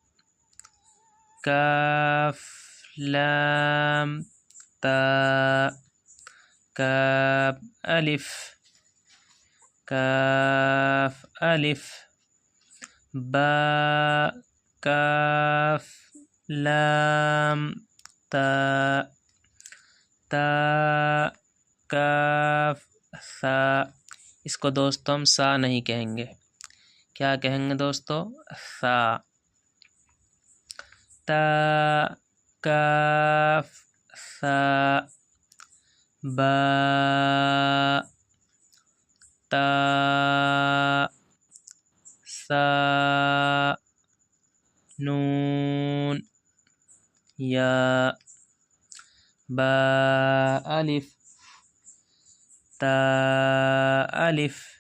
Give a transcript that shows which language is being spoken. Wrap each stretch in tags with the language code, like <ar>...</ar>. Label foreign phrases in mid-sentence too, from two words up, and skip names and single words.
<ar>کاف لام تا کاف الف کاف الف با کاف لام تا تا کاف ثا۔</ar> <ur>اس کو دوستو ہم سا نہیں کہیں گے، کیا کہیں گے دوستو؟</ur> <ar>ثا۔ تا کاف ثا با تا سا نون یا با الف تا الف</ar>